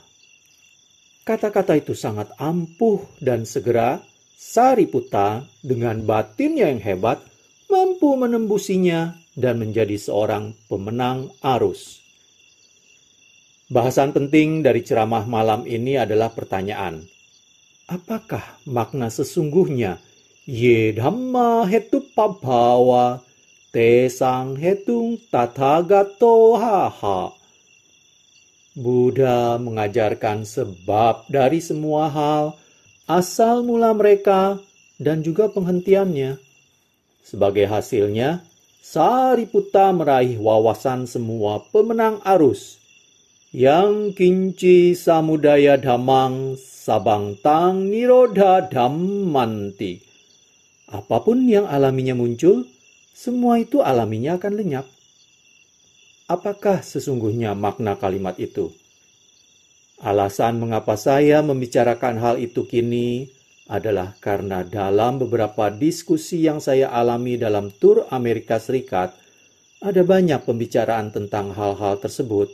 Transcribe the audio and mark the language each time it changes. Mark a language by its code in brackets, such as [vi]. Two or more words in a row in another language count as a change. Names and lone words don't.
[id] Kata-kata itu sangat ampuh dan segera Sariputta dengan batinnya yang hebat mampu menembusinya dan menjadi seorang pemenang arus. Bahasan penting dari ceramah malam ini adalah pertanyaan. Apakah makna sesungguhnya [pi] Ye dhamma hetupa bhava, te sang hetung tathagato haha? [id] Buddha mengajarkan sebab dari semua hal, asal mula mereka, dan juga penghentiannya. Sebagai hasilnya, Sariputta meraih wawasan semua pemenang arus. [pi] Yang kinci samudaya dhammang sabangtang nirodha dhammanti. [id] Apapun yang alaminya muncul, semua itu alaminya akan lenyap. Apakah sesungguhnya makna kalimat itu? Alasan mengapa saya membicarakan hal itu kini adalah karena dalam beberapa diskusi yang saya alami dalam tur Amerika Serikat, ada banyak pembicaraan tentang hal-hal tersebut.